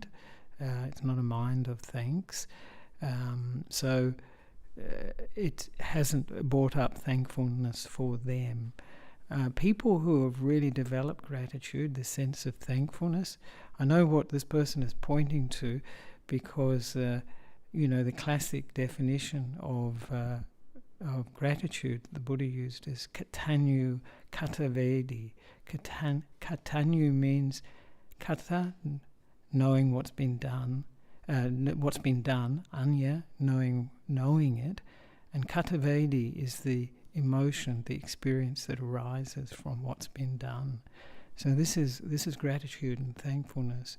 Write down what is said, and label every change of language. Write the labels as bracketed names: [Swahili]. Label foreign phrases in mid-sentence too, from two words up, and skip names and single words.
[English] It's not a mind of thanks, so it hasn't brought up thankfulness for them. People who have really developed gratitude, the sense of thankfulness, I know what this person is pointing to, because the classic definition of gratitude the Buddha used is [Pali] katanyu katavedi. [English] Katanyu means kata, knowing what's been done, anya, knowing it, and katavedi is the emotion, the experience that arises from what's been done. So this is gratitude and thankfulness.